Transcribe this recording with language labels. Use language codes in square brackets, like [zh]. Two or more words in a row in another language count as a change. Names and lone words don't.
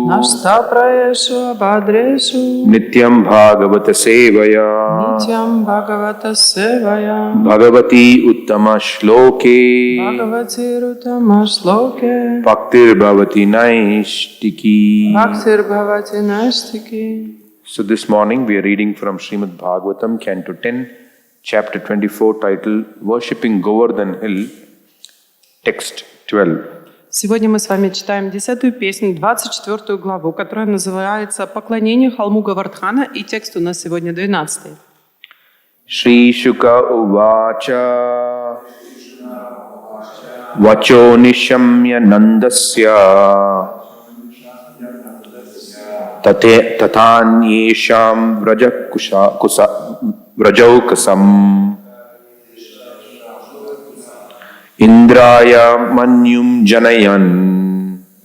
[sa] नष्टप्रायेषु अभद्रेषु नित्यं भागवत सेवया नित्यं भागवत सेवया भगवति उत्तम श्लोके भगवति उत्तम श्लोके भक्तिर् भवति नैष्ठिकी. भक्तिर् भवति नैष्ठिकी. [en] So this morning we are reading from Srimad Bhagavatam, Canto 10, Chapter 24, titled Worshipping Govardhan Hill, Text 12. [ru] Сегодня мы с вами читаем 10-ю песню, 24-ю главу, которая называется «Поклонение холму Говардхана», и текст у нас сегодня 12-й. [sa] श्री शुक उवाच वचो निशम्य नन्दस्य तथान्येषां व्रजौकसाम् इन्द्राय मन्युं जनयन्